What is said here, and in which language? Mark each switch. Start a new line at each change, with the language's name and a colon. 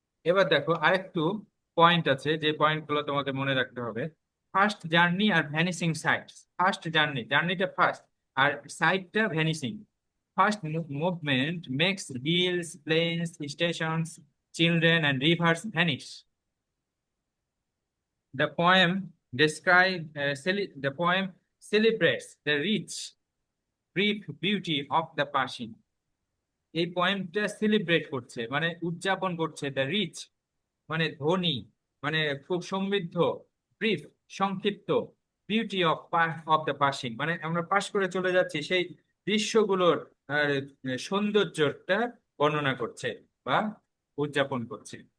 Bangla: এবার দেখো আরেকটু পয়েন্ট আছে, যে পয়েন্ট গুলো তোমাকে মনে রাখতে হবে।
English: First journey আর vanishing sites. First journey, জার্নিটা first, আর সাইটটা vanishing. First movement makes hills, plains, stations, children and rivers vanish. The poem the poem celebrates the rich, brief beauty of the passing.
Bangla: এই পয়েমটা celebrate করছে মানে উদযাপন করছে, the rich মানে ধনী, মানে খুব সমৃদ্ধ, ব্রিফ সংক্ষিপ্ত,
English: beauty of the passing
Bangla: মানে আমরা পাস করে চলে যাচ্ছি সেই দৃশ্যগুলোর সৌন্দর্যটা বর্ণনা করছে বা উদযাপন করছে।